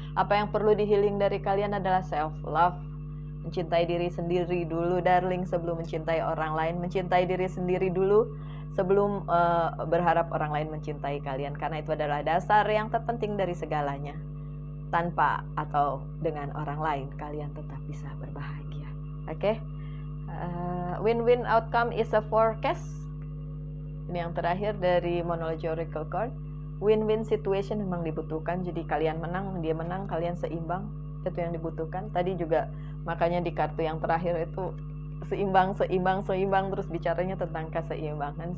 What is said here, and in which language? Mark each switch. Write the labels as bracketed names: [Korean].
[Indonesian] Apa yang perlu di-healing dari kalian adalah self-love. Mencintai diri sendiri dulu darling, sebelum mencintai orang lain. Mencintai diri sendiri dulu sebelum berharap orang lain mencintai kalian, karena itu adalah dasar yang terpenting dari segalanya. Tanpa atau dengan orang lain, kalian tetap bisa berbahagia. Oke? [English] Win-win outcome is a forecast. [Indonesian] Ini yang terakhir dari Monology Oracle card. Win-win situation memang dibutuhkan. Jadi kalian menang, dia menang, kalian seimbang. Itu yang dibutuhkan. Tadi juga makanya di kartu yang terakhir itu seimbang, terus bicaranya tentang keseimbangan.